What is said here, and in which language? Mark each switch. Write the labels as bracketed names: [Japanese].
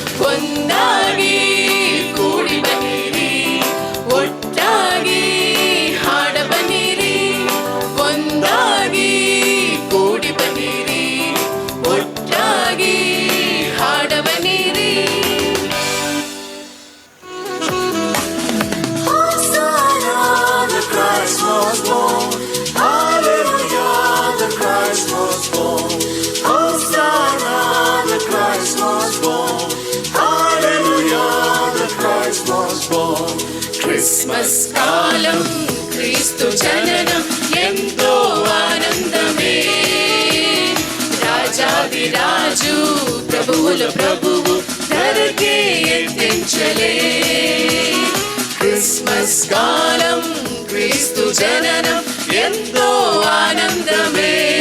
[Kannada] ಒಂದಾಗಿ ಕೂಡಿ ಬನ್ನಿರಿ ಒಟ್ಟಾಗಿ ಹಾಡ ಬನ್ನಿರಿ ಒಂದಾಗಿ ಕೂಡಿ ಬನ್ನಿರಿ ಒಟ್ಟಾಗಿ ಹಾಡ ಬನ್ನಿರಿ [English] Christ was born. Hallelujah, the Christ was born. Hosanna, the Christ was born. Hallelujah, the Christ was born. [Telugu] Christmas కాలం క్రీస్తు జననం ఎంతో ఆనందమే రాజాది రాజు ప్రభువుల ప్రభువు ధరకే ఎత్తించలే క్రిస్మస్ కాలం క్రీస్తు జననం ఎంతో ఆనందమే